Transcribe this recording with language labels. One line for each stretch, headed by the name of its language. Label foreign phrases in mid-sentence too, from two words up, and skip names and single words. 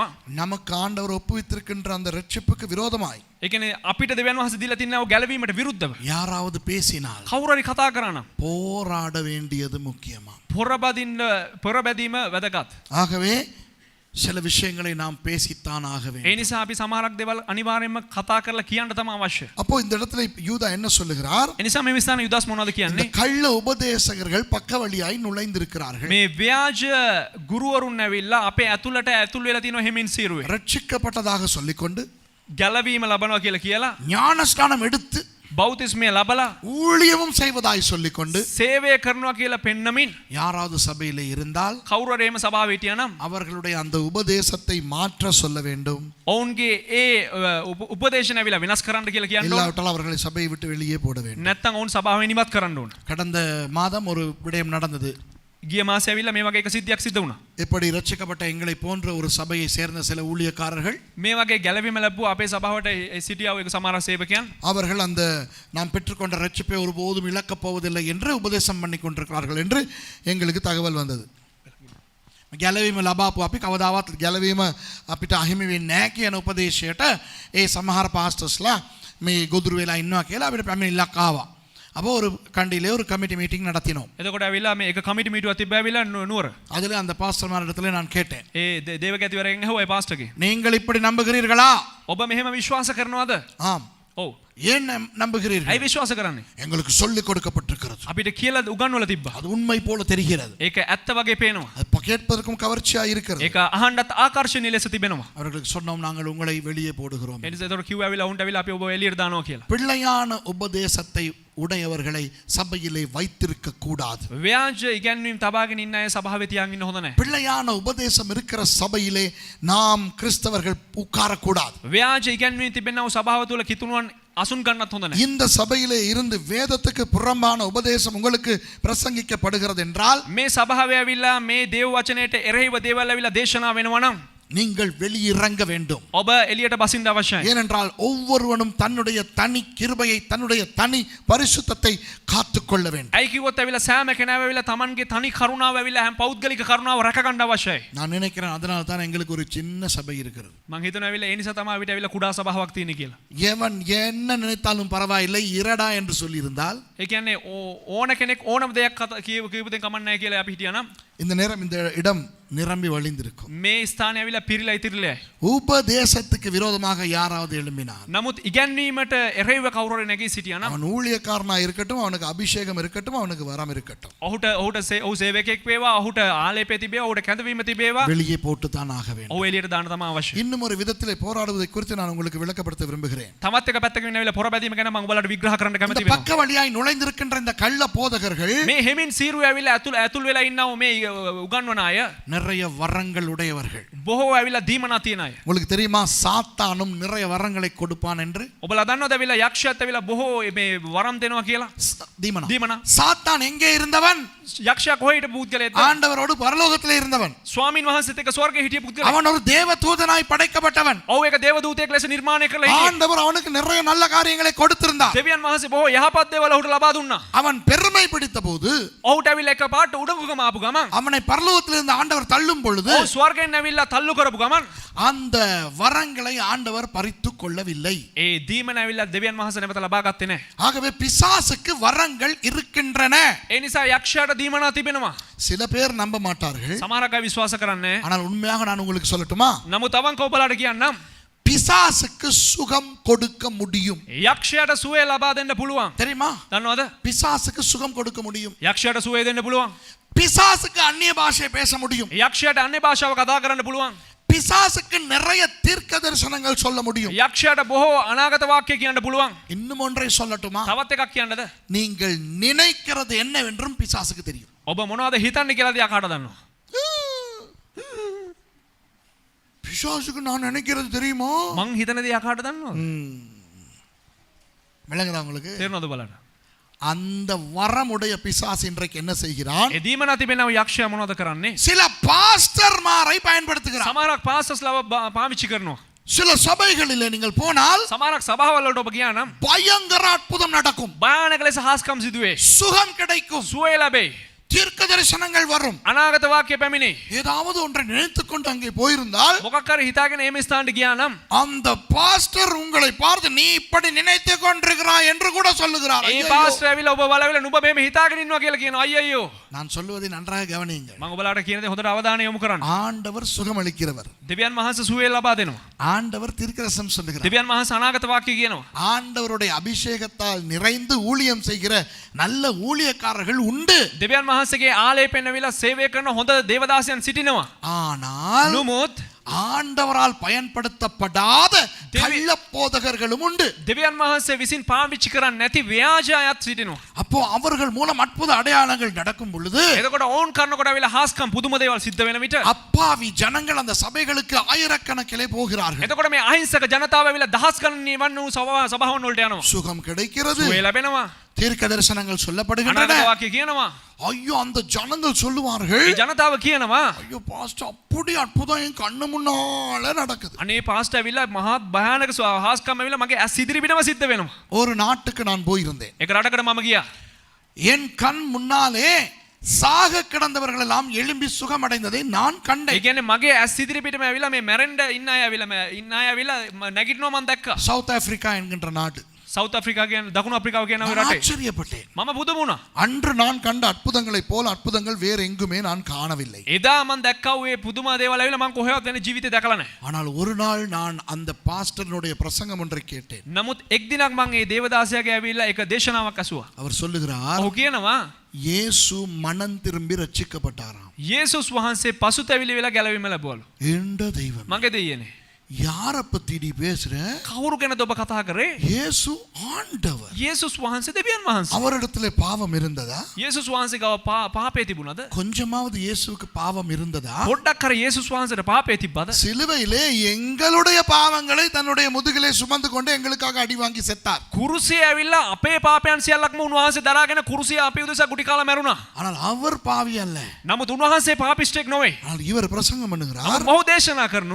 Tamil: நமக்கு ஆண்டவர் ஒப்புவித்திருக்கின்ற அந்த ரட்சிப்புக்கு விரோதமாய்
Sinhala: ඒ කියන්නේ අපිට දෙවියන් වහන්සේ දීලා තින්නව ගැලවීමට විරුද්ධව
Tamil: யாராவது பேசினால்
Sinhala: කවුරු හරි කතා කරා නම්
Tamil: போராட வேண்டியது முக்கியமா.
Sinhala: පොරබැදීම වැදගත්.
Tamil: ஆகவே சில விஷயங்களை நாம் பேசித்தான் ஆக
Sinhala: ඒ
Tamil: வேண்டும்.
Sinhala: නිසා අපි සමහරක් දේවල් අනිවාර්යයෙන්ම කතා කරලා කියන්න තමයි අවශ්‍ය.
Tamil: அப்போ இந்த இடத்துல யூதா என்ன சொல்லுகிறார்?
Sinhala: ඒ නිසා මේ විස්ථාන යුදාස් මොනවද
Tamil: இந்த
Sinhala: කියන්නේ?
Tamil: கள்ள உபதேசகர்கள் பக்க வழியாய் நுழைந்திருக்கிறார்கள்.
Sinhala: මේ ව්‍යාජ ගුරුවරුන් ඇවිල්ලා අපේ ඇතුළට ඇතුල් වෙලා තියෙන හිමින් සීරුවේ
Tamil: ரட்சிக்கப்பட்டதாக சொல்லிக்கொண்டு
Sinhala: ගැලවීම ලබනවා කියලා
Tamil: ஞானஸ்நானம் எடுத்து
Sinhala: බෞතිස්මය ලබලා
Tamil: ஊழியமும் செய்வதாய் சொல்லிக்கொண்டு
Sinhala: සේවය කරනවා කියලා පෙන්නමින්
Tamil: யாராவது சபையிலே இருந்தால்
Sinhala: කවුරු හරි එහෙම සභාවේ හිටියා නම්
Tamil: அவர்களுடைய அந்த உபதேசத்தை மாற்ற சொல்ல வேண்டும்.
Sinhala: ඔවුන්ගේ ඒ උපදේශන ඇවිල්ලා වෙනස් කරන්න කියලා කියන්න ඕන.
Tamil: இல்லாவிட்டால் அவர்களை சபையை விட்டு வெளியே போட வேண்டும்.
Sinhala: නැත්නම් ඔවුන් සභාවෙන් ඉවත් කරන්න ඕන.
Tamil: கடந்த மாதம் ஒரு விடயம் நடந்தது.
Sinhala: ගිය මාසේ ඇවිල්ලා මේ වගේ එක සිද්ධියක් සිද්ධ වුණා.
Tamil: எப்படி ரட்சிக்கப்பட்ட எங்களை போன்ற ஒரு சபையை சேர்ந்த சில ஊழியக்காரர்கள்
Sinhala: මේ වගේ ගැලවීම ලැබුවා අපේ සභාවට සිටියා වූ එක සමහර සේවකයන්
Tamil: அவர்கள் அந்த நாம் பெற்றுக்கொண்ட ரட்சிப்பை ஒருபோதும் இழக்கப் போவதில்லை என்று உபதேசம் பண்ணி கொண்டிருக்கிறார்கள் என்று எங்களுக்கு தகவல் வந்தது.
Sinhala: ගැලවීම ලබාපු අපි කවදාවත් ගැලවීම අපිට අහිමි වෙන්නේ නැහැ කියන උපදේශයට ඒ සමහර පාස්ටර්ස්ලා මේ ගොදුරු වෙලා ඉන්නවා කියලා අපිට පැමිණිල්ලක් ආවා.
Tamil: அப்போ ஒரு கண்டியிலே ஒரு
English: committee meeting
Tamil: நடத்தினோம்.
Sinhala: එතකොට ඇවිල්ලා මේ එක කමිටි මීටුවක් තිබ්බ ඇවිල්ලා නුවර.
Tamil: அதில் அந்த பாஸ்டர்மாரிடத்தில் நான் கேட்டேன்,
Sinhala: ඒ දේවගැතිවරයෙක්ගෙන් ඇහුවා ඒ පාස්ටර්ගේ.
Tamil: நீங்கள் இப்படி நம்புகிறீர்களா?
Sinhala: ඔබ මෙහෙම විශ්වාස කරනවද?
Tamil: ஆம்.
Sinhala: ඔව්.
Tamil: ஏன் நம்புகிறீர்கள்?
Sinhala: ඇයි විශ්වාස කරන්නේ?
Tamil: எங்களுக்கு சொல்லிக் கொடுக்கப்பட்டிருக்கிறது.
Sinhala: අපිට කියලා උගන්වලා තිබ්බා.
Tamil: அது உண்மை போல தெரிகிறது.
Sinhala: ඒක ඇත්ත වගේ පේනවා.
Tamil: அது கேட்பதற்கும் கவர்ச்சியா இருக்கிறது.
Sinhala: ඒක අහන්නත් ආකර්ෂණීය ලෙස තිබෙනවා.
Tamil: அவர்களுக்கு சொன்னோம், நாங்கள் உங்களை வெளியே போடுகிறோம்.
Sinhala: එනිසා ඒතකොට කිව්වා ඇවිල්ලා උන්ට ඇවිල්ලා අපි ඔබ එළියට දානවා කියලා.
Tamil: பிள்ளையான உபதேசத்தை உடையவர்களை சபையிலே வைத்திருக்க கூடாது.
Sinhala: ව්‍යාජ ඉගැන්වීම් තබාගෙන ඉන්න අය සභාවේ තියාගෙන ඉන්න හොඳ නැහැ.
Tamil: பிள்ளையான உபதேசம் இருக்கிற சபையிலே நாம் கிறிஸ்தவர்கள் உட்காரக்கூடாது.
Sinhala: ව්‍යාජ ඉගැන්වීම් තිබෙනා වූ සභාව තුළ කිතුණුවන් අසුන් ගන්නත් හොඳ නැහැ.
Tamil: இந்த சபையிலே இருந்து வேதத்துக்கு புறம்பான உபதேசம் உங்களுக்கு பிரசங்கிக்கப்படுகிறது என்றால்
Sinhala: මේ සභාවේ ඇවිල්ලා මේ දේව වචනයට එරෙහිව දේවල් ඇවිල්ලා දේශනා වෙනවා නම්
Tamil: நீங்கள் வெளியிறங்க வேண்டும்.
Sinhala: ඔබ එළියට බසින්න අවශ්‍යයි.
Tamil: ஏனென்றால் ஒவ்வொருவனும் தன்னுடைய தனி கிருபையை தன்னுடைய தனி பரிசுத்தத்தை காத்துக்கொள்ள வேண்டும்.
Sinhala: ඇයි කිව්වොත් ඇවිල්ලා සෑම කෙනාම ඇවිල්ලා Tamanගේ තනි කරුණාව ඇවිල්ලා හැම පෞද්ගලික කරුණාව රැක ගන්න අවශ්‍යයි.
Tamil: நான் நினைக்கிறேன் அதனால தான் எங்களுக்கு ஒரு சின்ன சபை இருக்கிறது.
Sinhala: මං හිතනවා ඇවිල්ලා ඒ නිසා තමයි අපිට ඇවිල්ලා කුඩා සභාවක් තියෙන්නේ කියලා.
Tamil: எவன் என்ன நினைத்தாலும் பரவாயில்லை இரடா என்று சொல்லியிருந்தால்
Sinhala: ඒ කියන්නේ ඕන කෙනෙක් ඕනම දෙයක් කියපු දෙයක් කමන්නේ නැහැ කියලා අපි හිටියා නම්
Tamil: இந்த நேரம் இந்த இடம் நிரம்பி வழிந்திருக்கும்.
Sinhala: මේ ස්ථානය ඇවිල්ලා පිරීලා ඉතිරිලා.
Tamil: உபதேசத்துக்கு விரோதமாக யாராவது எழும்பினார்,
Sinhala: නමුත් ඉගැන්වීමට එරෙහිව කවුරු හරි නැගී සිටියා නම්
Tamil: அவன் ஊழியக்காரனா இருக்கட்டும், அவனுக்கு அபிஷேகம் இருக்கட்டும், அவனுக்கு வரம் இருக்கட்டும்,
Sinhala: ඔහු සේවකෙක් වේවා, ඔහුට ආලේපය තිබේවා, ඔහුට කැඳවීම තිබේවා,
Tamil: வெளியே போட்டு தான் ஆக வேண்டும்.
Sinhala: ඔහු එළියට දාන්න තමයි අවශ්‍ය.
Tamil: இன்னும் ஒரு விதத்திலே போராடுவதை குறித்து நான் உங்களுக்கு விளக்கப்படுத்த விரும்புகிறேன்.
Sinhala: තමත් එක පැත්තකින් ඇවිල්ලා පොරබැදීම ගැන මම ඔයාලට විග්‍රහ කරන්න
Tamil: இந்த
Sinhala: කැමති වෙනවා.
Tamil: பக்க வழியாய் நுழைந்திருக்கின்ற இந்த கள்ள போதகர்கள்
Sinhala: මේ හෙමින් සීරුව ඇවිල්ලා ඇතුල් වෙලා ඉන්නව මේ උගන්වන අය
Tamil: நிறைய வரங்கள் உடையவர்கள்.
Sinhala: බොහෝ ඇවිල්ලා දීමනා තියන අය.
Tamil: உங்களுக்கு தெரியுமா, சாத்தானும் நிறைய வரங்களை கொடுப்பான் என்று?
Sinhala: ඔබලා දන්නවද ඇවිල්ලා යක්ෂයාත් ඇවිල්ලා බොහෝ මේ වරම් දෙනවා කියලා?
Tamil: தீமனா. சாத்தான் எங்கே இருந்தவன்?
Sinhala: යක්ෂයා කොහේ හිටපු පුද්ගලයෙක්ද?
Tamil: ஆண்டவரோடு பரலோகத்திலே இருந்தவன்.
Sinhala: ස්වාමීන් වහන්සේත් එක්ක ස්වර්ගයේ හිටිය පුද්ගලයෙක්.
Tamil: அவன் ஒரு தேவ தூதனாய் படைக்கப்பட்டவன்.
Sinhala: ඔව් ඒක දේව දූතයෙක් ලෙස නිර්මාණය කරලා හිටියේ.
Tamil: ஆண்டவர் அவனுக்கு நிறைய நல்ல காரியங்களை கொடுத்திருந்தார்.
Sinhala: දෙවියන් වහන්සේ බොහෝ යහපත් දේවල් ඔහුට ලබා දුන්නා.
Tamil: அவன் பெருமை பிடித்த போது
Sinhala: ඔහුට ඇවිල්ලා එක පාට උඩඟුකම ආපු ගමන්
Tamil: அவனை பரலோகத்திலிருந்து ஆண்டவர் தள்ளும் பொழுது
Sinhala: ඔහු ස්වර්ගයෙන් ඇවිල්ලා තල්ලු කරපු ගමන්
Tamil: அந்த வரங்களை ஆண்டவர் பறித்துக் கொள்ளவில்லை.
Sinhala: ඒ දීමන ඇවිල්ලා දෙවියන් වහන්සේ නැවත ලබා ගත්තේ නැහැ.
Tamil: ஆகவே பிசாசுக்கு வரங்கள் இருக்கின்றன.
Sinhala: ඒ නිසා යක්ෂයාට දීමනා තිබෙනවා.
Tamil: சில பேர் நம்ப மாட்டார்கள்.
Sinhala: සමහරක් අය විශ්වාස කරන්නේ නැහැ.
Tamil: ஆனால் உண்மையாக நான் உங்களுக்கு சொல்லட்டுமா,
Sinhala: නමුත් අවංකව ඔබලාට කියන්නම්
Tamil: பிசாசுக்கு சுகம் கொடுக்க முடியும்.
Sinhala: යක්ෂයාට සුවය ලබා දෙන්න පුළුවන්.
Tamil: தெரியுமா?
Sinhala: දන්නවද?
Tamil: பிசாசுக்கு சுகம் கொடுக்க முடியும்.
Sinhala: යක්ෂයාට සුවය දෙන්න පුළුවන්.
Tamil: பிசாசுக்கு அந்நிய பாஷை பேச முடியும்.
Sinhala: යක්ෂයාට අන්‍ය භාෂාව කතා කරන්න පුළුවන්.
Tamil: பிசாசுக்கு நிறைய தீர்க்க தரிசனங்கள் சொல்ல முடியும்.
Sinhala: යක්ෂයාට බොහෝ අනාගත වාක්‍ය කියන්න පුළුවන්.
Tamil: இன்னும் ஒன்றை சொல்லட்டுமா,
Sinhala: තවත් එකක් කියන්නද?
Tamil: நீங்கள் நினைக்கிறது என்னவென்றும் பிசாசுக்கு தெரியும்.
Sinhala: ඔබ මොනවද හිතන්නේ කියලා දිහා කාට දන්නවා?
Tamil: பிசாசுக்கு நான் நினைக்கிறது தெரியுமா?
Sinhala: මං හිතන දේ කාට දන්නවද?
Tamil: விளங்குதா உங்களுக்கு?
Sinhala: තේරුණාද බලන්න?
Tamil: அந்த வரமுடைய பிசாசு இன்றைக்கு என்ன செய்கிறான்?
Sinhala: ඒ දීමනා තිබෙනව යක්ෂයා මොනවද කරන්නේ?
Tamil: சில பாஸ்டர்மாரை பயன்படுத்துகிறான்.
Sinhala: සමහරක් පාස්ටර්ස්ලාව පාවිච්චි කරනවා.
Tamil: சில சபைகளிலே நீங்கள் போனால்
Sinhala: සමහරක් සභාවල් වලට ඔබ ගියා නම්
Tamil: பயங்கர அற்புதம் நடக்கும்.
Sinhala: භයානක ලෙස හාස්කම් සිදුවේ.
Tamil: சுகம் கிடைக்கும்.
Sinhala: සුවය ලැබේ.
Tamil: தீர்க்க தரிசனங்கள் வரும்.
Sinhala: අනාගත වාක්‍ය පැමිණේ.
Tamil: ஏதாவது ஒன்றை நினைத்துக் கொண்டு அங்கே போயிருந்தால்
Sinhala: මොකක් හරි හිතාගෙන මේ ස්ථානට ගියා නම්
Tamil: அந்த பாஸ்டர் உங்களை பார்த்து நீ இப்படி நினைத்துக் கொண்டிருக்கிறாய் என்று கூட சொல்லுகிறார்.
Sinhala: ඒ
Tamil: ஐயையோ.
Sinhala: පාස්ටර් ඇවිල්ලා ඔබ බලවිලා නුඹ මෙහෙම හිතාගෙන ඉන්නවා කියලා කියනවා. අයියෝ.
Tamil: நான் சொல்வதை நன்றாக கவனியுங்கள்.
Sinhala: මම ඔබලාට කියන දේ හොඳට අවධානය යොමු කරන්න.
Tamil: ஆண்டவர் சுகமளிக்கிறவர்.
Sinhala: දෙවියන් වහන්සේ සුවය ලබා දෙනවා.
Tamil: ஆண்டவர் தீர்க்கதரிசனம் சொல்லுகிறார்.
Sinhala: දෙවියන් වහන්සේ අනාගත වාක්‍ය කියනවා.
Tamil: ஆண்டவருடைய அபிஷேகத்தால் நிறைந்து ஊழியம் செய்கிற நல்ல ஊழியக்காரர்கள் உண்டு.
Sinhala: දෙවියන් වහන්සේගේ ආලේපෙන් ඇවිල්ලා සේවය කරන හොඳ දේවදාසයන් සිටිනවා.
Tamil: ஆனால்
Sinhala: නමුත්
Tamil: ஆண்டவரால் பயன்படுத்தப்படாத கள்ள போதகர்களும் உண்டு.
Sinhala: දෙවියන් වහන්සේ විසින් පාවිච්චි කරන්නේ නැති ව්‍යාජ අයත් සිටිනවා.
Tamil: அப்போ அவர்கள் மூலம் அற்புத அடையாளங்கள் நடக்கும் பொழுது
Sinhala: එතකොට ඕන් කරනකොට අවිලා හාස්කම් පුදුම දේවල් සිද්ධ වෙන විට
Tamil: அப்பாவி ஜனங்கள் அந்த சபைகளுக்கு ஆயிரக்கணக்கிலே போகிறார்கள்.
Sinhala: එතකොට මේ අහිංසක ජනතාව ඇවිල්ලා දහස් ගණන් නිවන් වූ සභාවන් වලට යනවා.
Tamil: சுகம் கிடைக்கிறது,
Sinhala: සුවය ලැබෙනවා.
Tamil: தீர்க்க தரிசனங்கள் சொல்லப்படுகின்றன.
Sinhala: අනාගත වාක්‍ය කියනවා.
Tamil: ஐயோ அந்த ஜனங்கள் சொல்லுவார்கள்,
Sinhala: ඒ ජනතාව කියනවා
Tamil: ஐயோ பாஸ்டர் அப்படி அற்புதம் என் கண்ணு முன்னால நடக்குது.
Sinhala: අනේ පාස්ටර් ඇවිල්ලා මහත් භයානක හාස්කම් ඇවිල්ලා මගේ ඇස් ඉදිරි පිටම සිද්ධ වෙනවා.
Tamil: ஒரு நாட்டுக்கு நான் போயிருந்தேன்.
Sinhala: ඒක රටකට මම ගියා.
Tamil: என் கண் முன்னாலே சாக கிடந்தவர்கள் எல்லாம் எழும்பி சுகமடைந்ததை நான்
Sinhala: ඒ
Tamil: கண்டேன்.
Sinhala: කියන්නේ මගේ ඇස් ඉදිරි පිටම ඇවිල්ලා මේ මැරෙන්න ඉන්න අය ඇවිල්ලා නැගිටිනවා මම දැක්කා.
Tamil: சவுத் ஆப்பிரிக்கா என்கின்ற நாடு.
Sinhala: සවුත් ආෆ්‍රිකා කියන්නේ දකුණු ආෆ්‍රිකාව කියන ওই
Tamil: நான்
Sinhala: රටේ
Tamil: ஆச்சரியப்பட்டேன்.
Sinhala: මම පුදුම වුණා.
Tamil: அன்று நான் கண்ட அற்புதங்களைப் போல அற்புதங்கள் வேற எங்குமே நான் காணவில்லை.
Sinhala: එදා මම දැක්කා ඔය පුදුම දේවල් ඇවිල්ලා මම කොහෙවත් වෙන ජීවිතේ දැකලා නැහැ.
Tamil: ஆனால் ஒரு நாள் நான் அந்த பாஸ்டர்னுடைய பிரசங்கம் ஒன்றை கேட்டேன்.
Sinhala: නමුත් එක් දිනක් මම මේ දේවදාසයාගේ ඇවිල්ලා එක දේශනාවක් අසුවා.
Tamil: அவர் சொல்லுகிறார்,
Sinhala: ඔහු කියනවා
Tamil: இயேசு மனம் திரும்பி ரட்சிக்கப்பட்டாராம்.
Sinhala: යේසුස් වහන්සේ පසුතැවිලි වෙලා ගැලවීම ලැබුවලු.
Tamil: என்ற தெய்வம்,
Sinhala: මගේ දෙයියනේ.
Tamil: யாரை பத்தி நீ பேசுற?
Sinhala: කවුරු ගැනද ඔබ කතා කරේ?
Tamil: இயேசு ஆண்டவர்.
Sinhala: යේසුස් වහන්සේ දෙවියන් වහන්සේ.
Tamil: அவரிடத்திலே பாவம் இருந்ததா?
Sinhala: යේසුස් වහන්සේ ගාව පාපේ තිබුණාද?
Tamil: கொஞ்சமாவது இயேசுவுக்கு பாவம் இருந்ததா?
Sinhala: පොඩ්ඩක් කර යේසුස් වහන්සේට පාපේ තිබ්බද?
Tamil: சிலுவையிலே எங்களுடைய பாவங்களை தன்னுடைய முதுகிலே சுமந்து கொண்டு எங்களுக்காக அடி வாங்கி செத்தார்.
Sinhala: කුරුසියේ ඇවිල්ලා අපේ පාපයන් සියල්ලක්ම උන්වහන්සේ දරාගෙන කුරුසිය අපේ උදෙසා ගුටි කාලා මැරුණා.
Tamil: ஆனால் அவர் பாவி அல்ல.
Sinhala: නමුත් උන්වහන්සේ පාපිෂ්ඨෙක් නෙවෙයි.
Tamil: ஆனால் இவர் பிரசங்கம் பண்ணுகிறார்,
Sinhala: මොහු දේශනා කරනවා